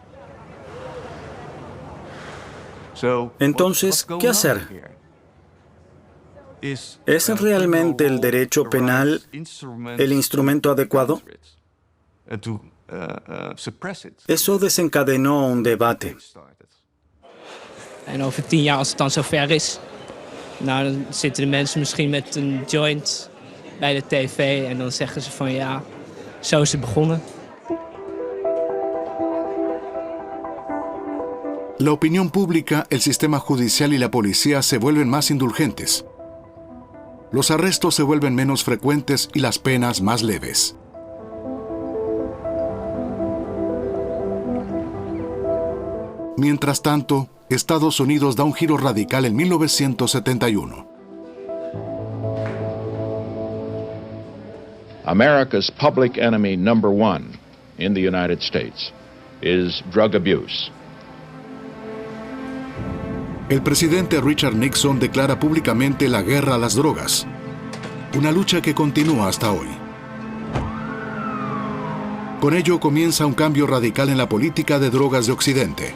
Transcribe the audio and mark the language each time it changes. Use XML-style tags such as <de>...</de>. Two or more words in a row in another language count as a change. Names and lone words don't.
<es>Entonces, ¿qué hacer? ¿Es realmente el derecho penal el instrumento adecuado? Eso desencadenó un debate.</es> <nl>En over 10 jaar, als het dan zover is, nou, dan zitten de mensen misschien met een joint bij de tv en dan zeggen ze van ja, zo is het begonnen.</nl> <es>La opinión pública, el sistema judicial y la policía se vuelven más indulgentes. Los arrestos se vuelven menos frecuentes y las penas más leves. Mientras tanto, Estados Unidos da un giro radical en 1971.</es> <en>America's public enemy number 1 in the United States is drug abuse.</en> <es>El presidente Richard Nixon declara públicamente la guerra a las drogas, una lucha que continúa hasta hoy. Con ello comienza un cambio radical en la política de drogas de Occidente.</es>